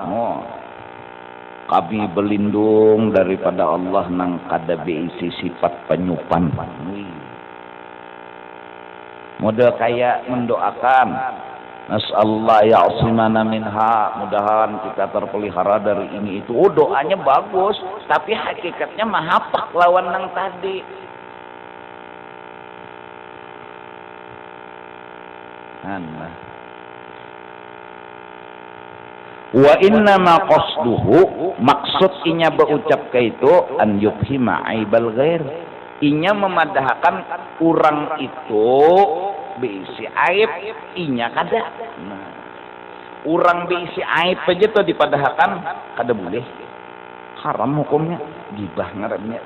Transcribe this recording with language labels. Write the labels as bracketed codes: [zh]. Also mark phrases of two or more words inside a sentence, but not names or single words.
[bjn] Kami berlindung daripada Allah nang kada beisi sifat penyupan. Model kayak mendoakan, [ar] نسأل الله يعصمنا منها, [bjn] mudahan kita terpelihara dari ini itu. Oh, doanya bagus, tapi hakikatnya mahapak lawan nang tadi. [ar] وإنما قصده, [bjn] maksud inya berucap ke itu [ar] أن يفهم عيب الغير, [bjn] inya memadahkan orang itu beisi aib inya kada. Nah, orang beisi aib aja tuh dipadahkan kada boleh, haram hukumnya, gibah ngarannya.